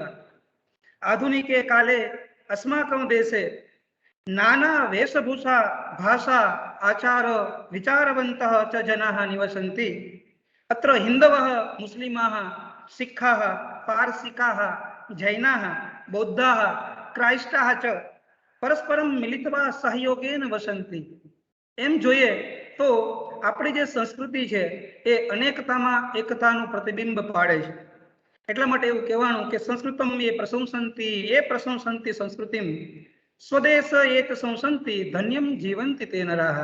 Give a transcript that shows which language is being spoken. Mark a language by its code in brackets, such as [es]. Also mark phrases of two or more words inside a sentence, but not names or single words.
[sa] आधुनिके काले अस्माकं देशे नाना वेशभूषा, भाषा, आचार विचारवन्तः च जनाः निवसन्ति. अत्र हिन्दवः, मुस्लिमाः, सिक्खाः, पारसिकाः, जैनाः, बौद्धाः, क्राइस्टाः च परस्परं मिलित्वा सहयोगेन वसन्ति. [gu] एम જોઈએ તો આપણી જે સંસ્કૃતિ છે એ અનેકતામાં એકતાનું પ્રતિબિંબ પાડે છે. એટલા માટે એવું કહેવાનું કે [sa] संस्कृतम ए प्रशंसन्ति संस्कृतिम स्वदेश एत संसंति धन्यम जीवंति ते नराह.